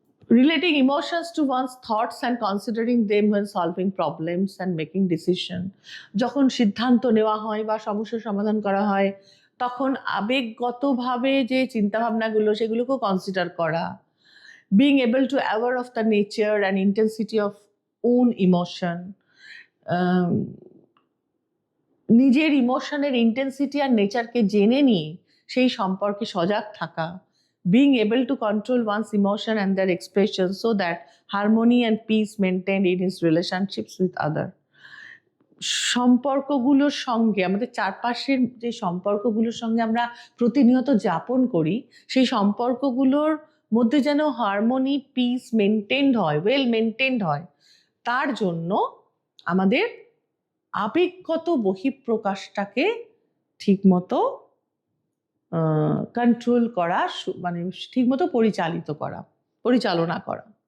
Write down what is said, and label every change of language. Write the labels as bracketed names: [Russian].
[English] relating emotions to one's thoughts and considering them when solving problems and making decision, [Bangla] যখন সিদ্ধান্ত নেওয়া হয় বা সমস্যার সমাধান করা হয় তখন আবেগগতভাবে যে চিন্তাভাবনাগুলো সেগুলোকেও কনসিডার করা। [English] being able to aware of the nature and intensity of own emotion, [Bangla] নিজের ইমোশনের ইন্টেন্সিটি আর নেচারকে জেনে নিয়ে সেই সম্পর্কে সজাগ থাকা। [English] being able to control one's emotion and their expression so that harmony and peace maintained in his relationships with other, [Bangla] সম্পর্কগুলোর সঙ্গে আমাদের চারপাশের যে সম্পর্কগুলোর সঙ্গে আমরা প্রতিনিয়ত যাপন করি সেই সম্পর্কগুলোর মধ্যে যেন হারমোনি পিস মেনটেন্ড হয়, ওয়েল মেনটেন্ড হয়, তার জন্য আমাদের আবেগগত বহিঃপ্রকাশটাকে ঠিকমতো কন্ট্রোল করা, মানে ঠিকমতো পরিচালনা করা।